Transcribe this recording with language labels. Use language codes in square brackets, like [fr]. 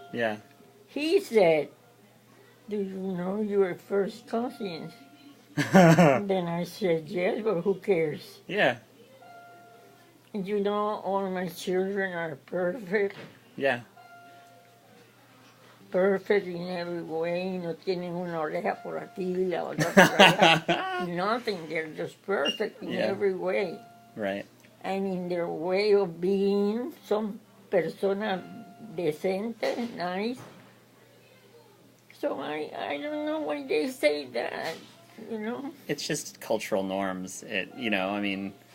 [en] Yeah. he said, "Do you know your first cousins?" Then I said, "Yes, but who cares? Yeah. And you know all my children are perfect, Yeah. perfect in every way. [es] No tienen una oreja por aquí, la otra por allá. [en] Nothing. They're just perfect in Yeah. every way. Right. And in their way of being, [es] son personas decentes, [en] nice. So I don't know why they say that, you know, It's just cultural norms. I mean,